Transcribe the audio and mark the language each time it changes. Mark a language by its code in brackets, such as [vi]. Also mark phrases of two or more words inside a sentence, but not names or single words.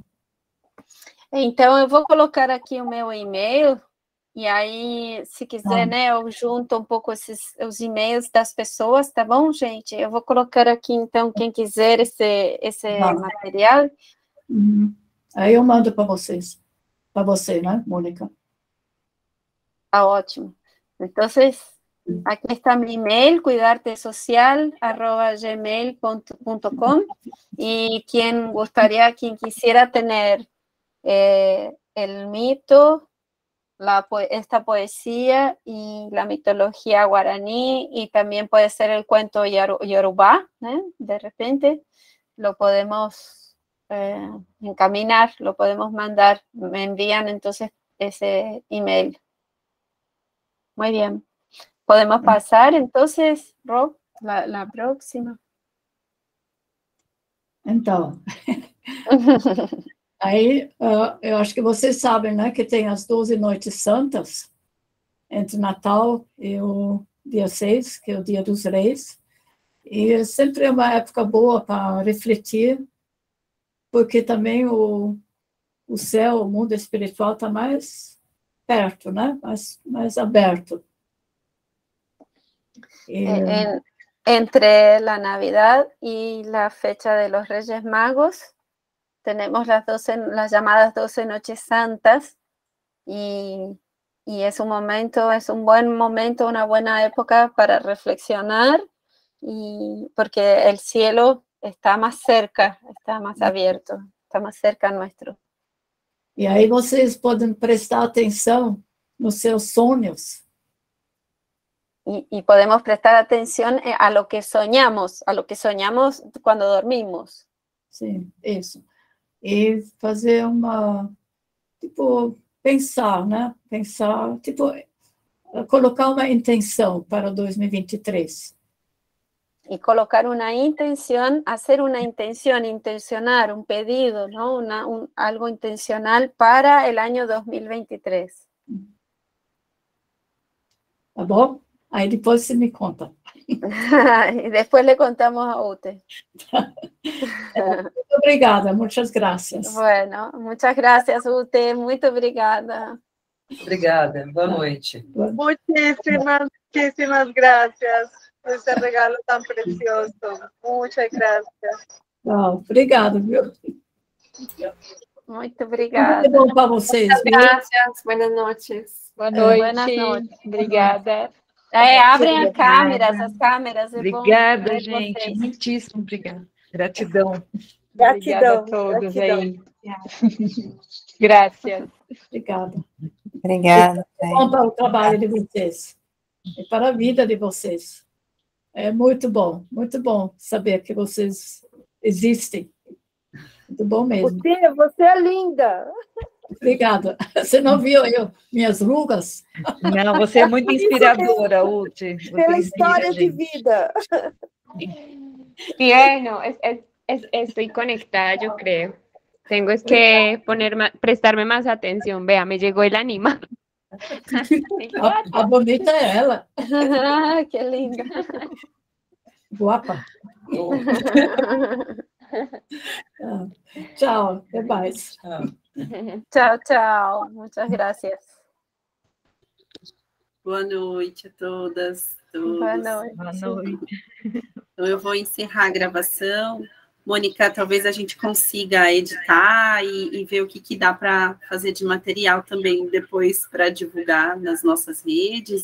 [pt] Então, eu vou colocar aqui o meu e-mail, e aí, se quiser, né, eu junto um pouco os e-mails das pessoas, tá bom, gente? Eu vou colocar aqui, então, quem quiser esse material. Aí eu mando para vocês. Para você, né, Mônica? Ah, ótimo. Então, [es] aquí está mi email, cuidartesocial@gmail.com, y quien quisiera tener el mito, esta poesía y la mitología guaraní, y también puede ser el cuento yorubá, de repente, lo podemos encaminar, lo podemos mandar, me envían entonces ese email. Muy bien. Podemos pasar, entonces, Rob, la próxima. [pt] Então, aí eu acho que vocês sabem, né, que tem as 12 noites santas, entre Natal e o dia 6, que é o dia dos reis, e sempre é uma época boa para refletir, porque também o céu, o mundo espiritual está mais perto, né, mais aberto. [es] Entre la Navidad y la fecha de los Reyes Magos, tenemos las llamadas 12 Noches Santas, y es un buen momento, una buena época para reflexionar, y porque el cielo está más cerca, está más abierto, está más cerca nuestro. [pt] E aí vocês podem prestar atenção nos seus sonhos. [es] Y podemos prestar atención a lo que soñamos cuando dormimos. [pt] Sim, isso. E fazer pensar, né? Pensar, colocar uma intenção para 2023. [es] Y colocar una intención, hacer una intención, intencionar, un pedido, ¿no? Algo intencional para el año 2023. [pt] Tá bom? Aí depois você me conta. [es] Y después le contamos a Ute. [pt] Muito obrigada, muitas graças. [es] Bueno, muchas gracias, [pt] Ute. Muito obrigada. Obrigada, boa noite. [es] Muchísimas gracias por ese regalo tan precioso. Muchas gracias. [pt] Obrigada, viu? Muito obrigada. Muito bom para vocês. [es] Gracias, buenas noches. [pt] Boa noite. [es] Buenas noches. [pt] Obrigada. Abrem as câmeras. Obrigada, gente. Muitíssimo obrigada. Gratidão. Obrigada a todos aí. Graças. Obrigada. Obrigada. É bom para o trabalho de vocês. E para a vida de vocês. É muito bom saber que vocês existem. Muito bom mesmo. Você é linda. Obrigada. Você não viu minhas rugas? Não, você é muito inspiradora, Ute. Pela história de vida. [es] Bueno, estoy conectada, yo creo. Tengo que prestarme más atención. Vea, me llegó el animal. [pt] A bonita é ela. Que linda. [es] Guapa. [pt] Tchau, até mais. [es] Chao. Muchas gracias. [pt] Boa noite a todas, todos. Boa noite. Boa noite. Então, eu vou encerrar a gravação. Mônica, talvez a gente consiga editar e ver o que dá para fazer de material também depois para divulgar nas nossas redes.